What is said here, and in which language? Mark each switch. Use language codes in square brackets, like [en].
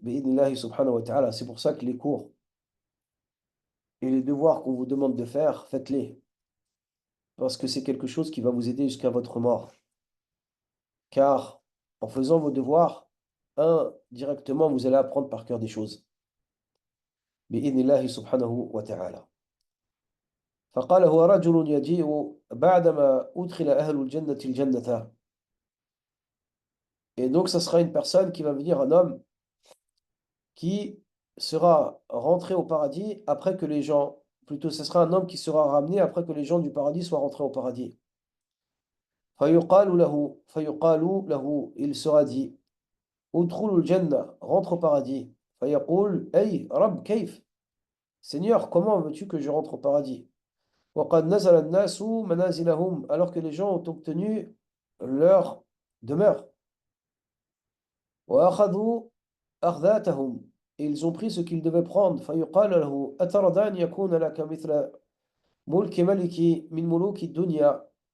[fr] Bi'idnillahi subhanahu wa ta'ala. C'est pour ça que les cours et les devoirs qu'on vous demande de faire, faites-les. Parce que c'est quelque chose qui va vous aider jusqu'à votre mort. Car en faisant vos devoirs, directement, vous allez apprendre par cœur des choses. Bi'idnillahi subhanahu wa ta'ala. [ar] فقال هو رجل يجيء بعدما أدخل أهل الجنة الجنة. [fr] Et donc, ça sera une personne qui va venir, un homme qui sera rentré au paradis après que les gens, plutôt, ce sera un homme qui sera ramené après que les gens du paradis soient rentrés au paradis. [ar] فيقال له, [fr] il sera dit, [ar] ادخلوا الجنة, [fr] rentre au paradis. [ar] فيقول أي رب كيف? [fr] Seigneur, comment veux-tu que je rentre au paradis? [ar] وقد نزل الناس منازلهم, [fr] alors que les gens ont obtenu leur demeure. [ar] وأخذوا أخذاتهم, [fr] et ils ont pris ce qu'ils devaient prendre. [ar] فيقال له أترضى أن يكون لك مثل ملك ملك من ملوك الدنيا.